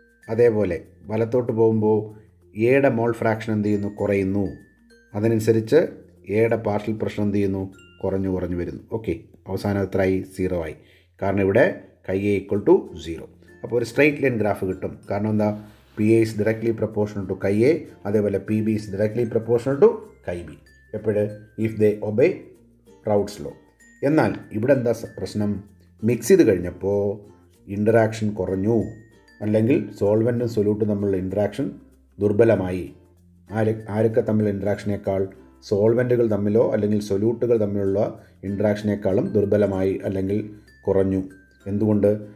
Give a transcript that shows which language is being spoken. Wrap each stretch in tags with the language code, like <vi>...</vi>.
<ml>അതേപോലെ വലത്തോട്ട് പോകുമ്പോൾ എയുടെ മോൾ ഫ്രാക്ഷൻ എന്ത് ചെയ്യുന്നു? കുറയുന്നു. അതനുസരിച്ച് എയുടെ പാർഷ്യൽ പ്രഷർ എന്ത് ചെയ്യുന്നു? കുറഞ്ഞു വരുന്നു. ഓക്കെ, അവസാനം എത്രയായി? 0 ആയി. കാരണം ഇവിടെ കൈ എ ഈക്വൽ ടു 0. അപ്പോൾ ഒരു സ്ട്രെയിറ്റ് ലൈൻ ഗ്രാഫ് കിട്ടും. കാരണം എന്താ?</ml> <en>PA is directly proportional to chi A,</en> <ml>അതേപോലെ</ml> <en>PB is directly proportional to chi B.</en> <ml>എപ്പോഴും</ml> <en>if they obey Raoult's law.</en> <ml>എന്നാൽ ഇവിടെ എന്താ പ്രശ്നം? മിക്സ് ചെയ്ത് കഴിഞ്ഞപ്പോൾ ഇൻറ്ററാക്ഷൻ കുറഞ്ഞു, അല്ലെങ്കിൽ സോൾവെൻറ്റും സൊല്യൂട്ടും തമ്മിലുള്ള ഇൻറ്ററാക്ഷൻ ദുർബലമായി. ആരൊക്കെ തമ്മിലുള്ള ഇൻറ്ററാക്ഷനേക്കാൾ? സോൾവെൻറ്റുകൾ തമ്മിലോ അല്ലെങ്കിൽ സൊല്യൂട്ടുകൾ തമ്മിലുള്ള ഇൻറ്ററാക്ഷനേക്കാളും ദുർബലമായി അല്ലെങ്കിൽ കുറഞ്ഞു. എന്തുകൊണ്ട്?</ml>